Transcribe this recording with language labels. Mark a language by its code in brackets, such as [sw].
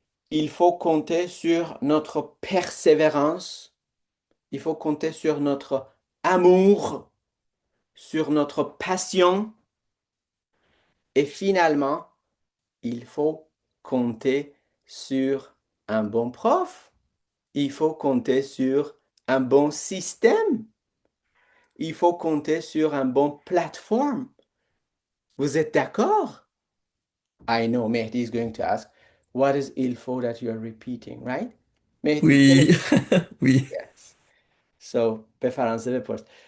[fr] Il faut compter sur notre persévérance, il faut compter sur notre amour, sur notre passion et finalement, il faut compter sur un bon prof, il faut compter sur un bon système, il faut compter sur un bon plateforme. Vous êtes d'accord? [en] I know Mehdi is going to ask, what is il faut that you're repeating, right? Mehdi, [fr] Oui, oui. [en] yes. [fa] So, بفرانسه بپرس.